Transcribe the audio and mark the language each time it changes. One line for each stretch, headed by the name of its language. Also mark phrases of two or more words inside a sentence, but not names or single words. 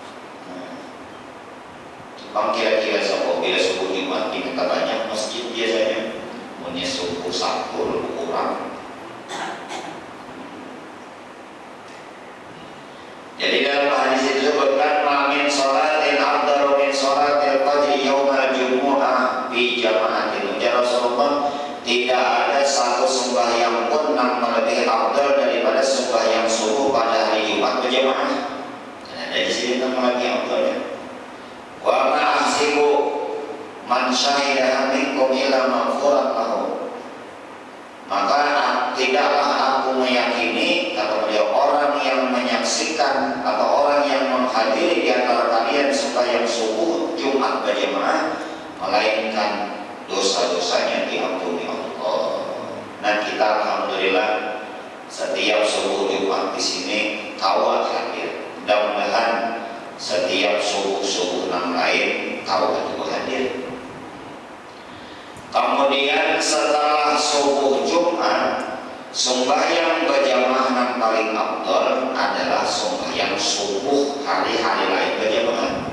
Indonesian: Kira-kira bila subuh Jumat di Mekah banyak masjid biasanya, punya subuh Sabtu lebih kurang. Jadi dalam hadis itu disebutkan
Arabic: من صلاة أفضل من صلاة الفجر يوم الجمعة بجماعة.
Indonesian: Ya Rasulullah, tidak ada satu sembahyang pun yang melebihi afdal daripada sembahyang subuh pada hari Jumat berjamaah. Ada di sini yang lagi afdalnya.
Arabic: وما أحسب من شهدها منكم إلا مغفورا له.
Indonesian: Maka tidaklah aku meyakini, kata beliau, orang yang menyaksikan atau orang yang menghadiri di antara kalian sembahyang subuh Jumat berjamaah, melainkan dosa-dosanya diampuni Allah. Dan kita alhamdulillah setiap subuh Jumat di sini tahu hadir. Mudah-mudahan setiap subuh yang lain tahu juga hadir. Kemudian setelah subuh Jumat, sembahyang berjamaah yang paling afdal adalah sembahyang subuh hari-hari lain berjamaah.